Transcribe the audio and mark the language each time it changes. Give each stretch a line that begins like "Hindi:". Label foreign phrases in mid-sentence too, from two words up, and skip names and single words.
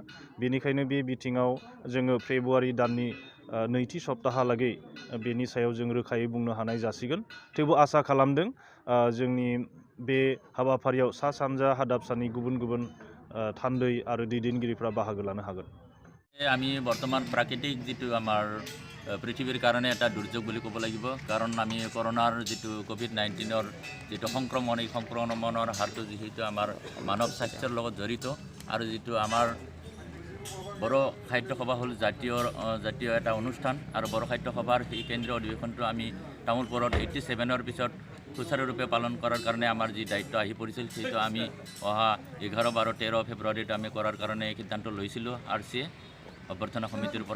Bodo: बेनिखायनो बे बिथिङाव जोङो फेब्रुवारि दाननि नैथि सप्ताहालागै बेनि सायाव जों रोखायै बुंनो हानाय जासिगोन। थेवबो आसा खालामदों जोंनि बे हाबाफारियाव सा सानजा हादाबसानि गुबुन गुबुन थान्दै आरो दैदेनगिरिफ्रा बाहागो लानो हागोन।
Assamese: আমি বর্তমান প্রাকৃতিক যেটো আমার পৃথিবীর কারণে এটা দুর্যোগ বুলি ক'ব লাগিব, কাৰণ আমি করোনাৰ যেটো কোভিড-19ৰ যেটো সংক্ৰমণ এই সংক্ৰমণৰ হাৰটো যেহেতু আমাৰ মানৱ স্বাস্থ্যৰ লগত জড়িত আৰু যেটো আমাৰ বড়ো সাহিত্য সভা হ'ল জাতীয় এটা অনুষ্ঠান আৰু বড়ো সাহিত্য সভাৰ এই কেন্দ্ৰীয় অধিৱেশনটো আমি তামোলপুৰত 87ৰ পিছত সুচাৰুৰূপে পালন কৰাৰ কাৰণে আমাৰ যি দায়িত্ব আহি পৰিছিল সেইটো আমি অহা 11, 12, 13 ফেব্ৰুৱাৰীত আমি কৰাৰ কাৰণে সিদ্ধান্ত লৈছিলোঁ RCA অভ্যৰ্থনা সমিতিৰ পৰা।